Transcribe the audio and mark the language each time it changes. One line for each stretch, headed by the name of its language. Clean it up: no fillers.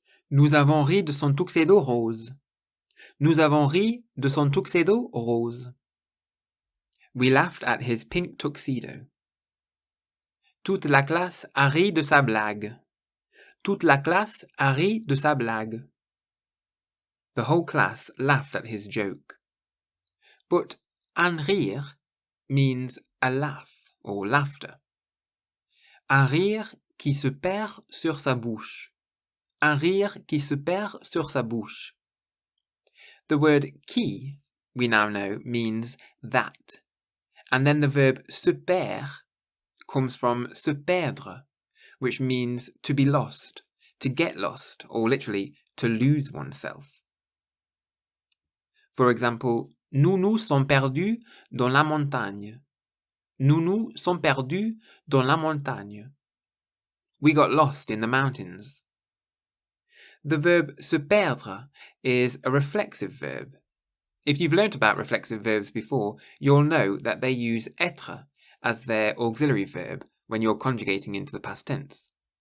French: Nous avons ri de son tuxedo rose. Nous avons ri de son tuxedo rose.
English: We laughed at his pink tuxedo.
French: Toute la classe a ri de sa blague. Toute la classe a ri de sa blague.
English: The whole class laughed at his joke. But un rire means a laugh or laughter.
French: Un rire qui se perd sur sa bouche. Un rire qui se perd sur sa bouche.
English: The word qui, we now know, means that. And then the verb se perd comes from se perdre, which means to be lost, to get lost, or literally to lose oneself. For example,
French: nous nous sommes perdus dans la montagne. Nous nous sommes perdus dans la montagne.
English: We got lost in the mountains. The verb se perdre is a reflexive verb. If you've learnt about reflexive verbs before, you'll know that they use être as their auxiliary verb when you're conjugating into the past tense.